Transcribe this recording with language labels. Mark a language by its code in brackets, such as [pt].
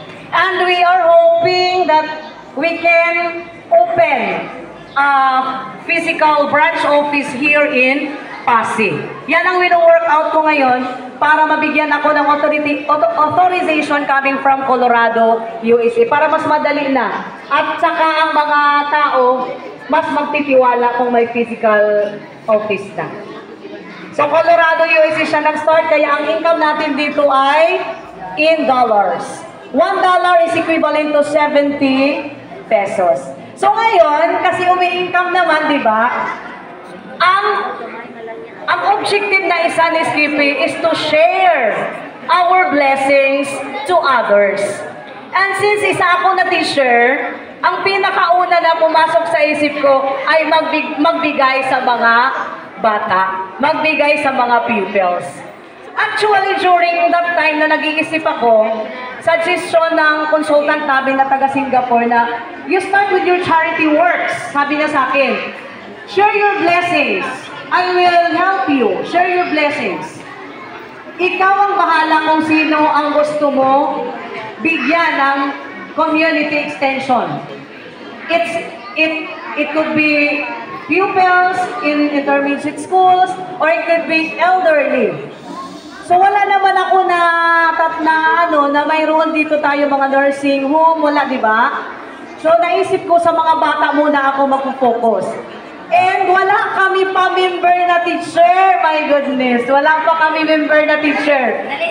[en] And we are hoping that we can open a physical branch office here in Pasig. [tl] Yan ang wino-work out ko ngayon para mabigyan ako ng authorization [en] coming from [tl] Colorado, USA para mas madali na. At saka ang mga tao mas magtitiwala kung may physical office na. So Colorado, USA siya nag-start kaya ang income natin dito ay [en] in dollars. $1 is equivalent to 70 pesos. [tl] So ngayon, kasi umi-income naman, di ba? Ang objective na isa ni Skippy is to share our blessings to others. And since isa ako na teacher, ang pinakauna na pumasok sa isip ko ay magbigay sa mga bata, magbigay sa mga pupils. Actually, during that time na nag-iisip ako, suggestion ng consultant namin na taga Singapore na, [en] you start with your charity works. [tl] Sabi niya sa akin, [en] share your blessings. I will help you. Share your blessings. [tl] Ikaw ang bahala kung sino ang gusto mo bigyan ng community extension. [en] It could be pupils in intermediate schools or it could be elderly. [tl] So wala naman ako na mayroon dito tayo mga nursing home, wala, di ba? So naisip ko sa mga bata muna ako magpo-focus. And wala kami pa member na teacher. [en] My goodness, [tl] wala pa kami member na teacher.